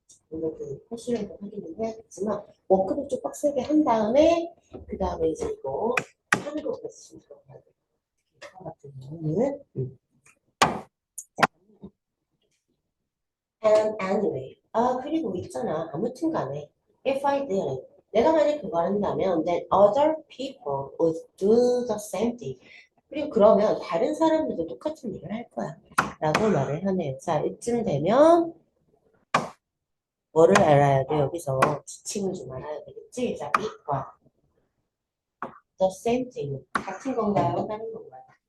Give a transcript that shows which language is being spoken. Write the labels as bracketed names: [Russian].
[Korean] 물론 그 허술한 거 확인을 해야겠지만 워크북 좀 빡세게 한 다음에 그 다음에 이제 이거 하는 것까지 좀 들어가야 돼. 이거 같은 경우는 [English] And anyway. [Korean] 그리고 있잖아. 아무튼 간에. [English] If I did, [Korean] 내가 만약 그걸 한다면, [English] then other people would do the same thing. [Korean] 그리고 그러면 다른 사람들도 똑같은 일을 할 거야. 라고 말을 하네요. 자, 이쯤 되면, 뭐를 알아야 돼? 여기서 지침을 좀 알아야 되겠지? 자, 이과. [English] The same thing. [Korean] 같은 건가요? 다른 건가요?